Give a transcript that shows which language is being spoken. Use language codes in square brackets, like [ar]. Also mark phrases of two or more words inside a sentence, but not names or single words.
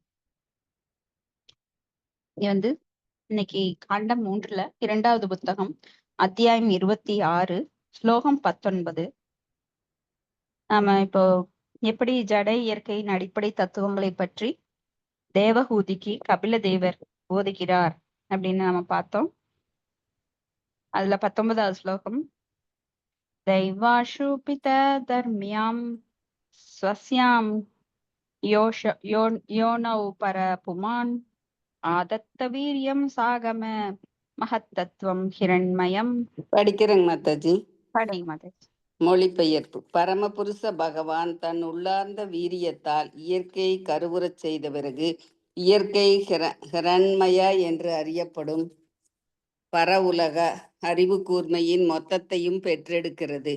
[ta] இது இன்னைக்கு காண்டம் 3ல 2வது புத்தகம் அத்தியாயம் 26 ஸ்லோகம் 19. நாம இப்போ எப்படி ஜட இயற்கையின் அடிப்படை தத்துவங்களை பற்றி தேவஹூதிக்கு கபில தேவர் போதிக்கிறார் அப்படின்னு நம்ம பார்த்தோம். அதுல 19வது ஸ்லோகம் [sa] दैवाशुपित धर्म्यां स्वस्यां योनौ परपुमान् आदत्तवीर्यं सागम महत्तत्वं हिरण्मयम्. [ta] படிக்கிறேங்க மாதாஜி. படை மாதாஜி. மொழிபெயர்ப்பு. பரமபுருஷ பகவான் தன் உள்ளார்ந்த வீரியத்தால் இயற்கையை கருவுறச் செய்த பிறகு இயற்கை ஹிரண்மய என்று அறியப்படும் பரவுலக அறிவு கூர்மையின் மொத்தத்தையும் பெற்றெடுக்கிறது.